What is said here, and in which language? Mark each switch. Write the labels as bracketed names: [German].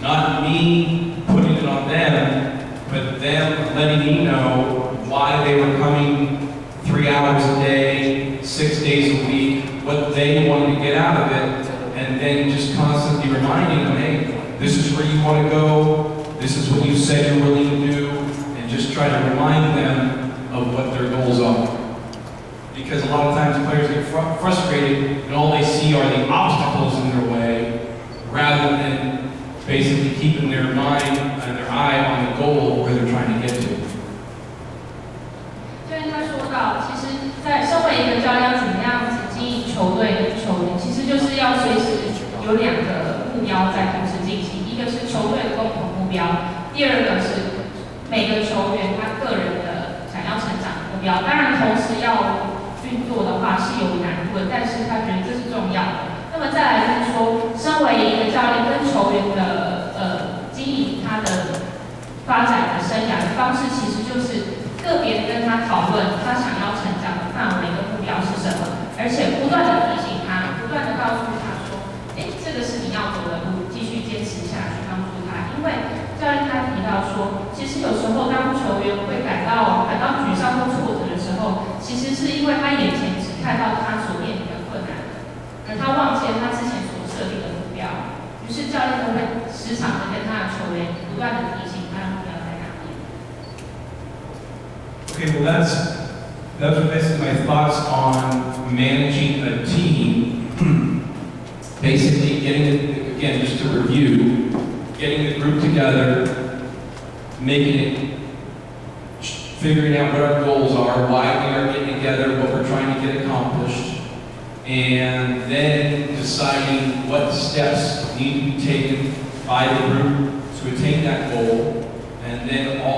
[English] Not me putting it on them, but them letting me know why they were coming 3 hours a day, 6 days a week, what they wanted to get out of it, and then just constantly reminding them, hey, this is where you want to go, this is what you said you're willing to do, and just try to remind them of what their goals are. Because a lot of times players get frustrated and all they see are the obstacles in their way, rather than basically keeping their mind and their eye on the goal where they're trying to get to. [Chinese] 就像他说到，其实，在身为一个教练，怎么样子经营球队跟球员，其实就是要随时有2个目标在同时进行，一个是球队的共同目标，第二个是每个球员他个人的想要成长的目标。当然，同时要运作的话是有难度的，但是他觉得这是重要的。那么再来就是说，身为一个教练跟球员的经营他的发展的生涯的方式，其实就是个别的跟他讨论他想要成长的范围跟目标是什么，而且不断的提醒他，不断的告诉他说，这个是你要走的路，继续坚持下去，帮助他。因为教练他提到说，其实有时候当球员会感到沮丧或挫折的时候，其实是因为他眼前只看到他所面临的困难，而他忘记了他之前所设定的目标。于是教练都会时常的跟他的球员不断的提醒他的目标在哪里。 [English] Okay, well those are basically my thoughts on managing a team. Basically getting it, again, just to review, getting the group together, making it, figuring out what our goals are, why we are getting together, what we're trying to get accomplished, and then deciding what steps need to be taken by the group to attain that goal, and then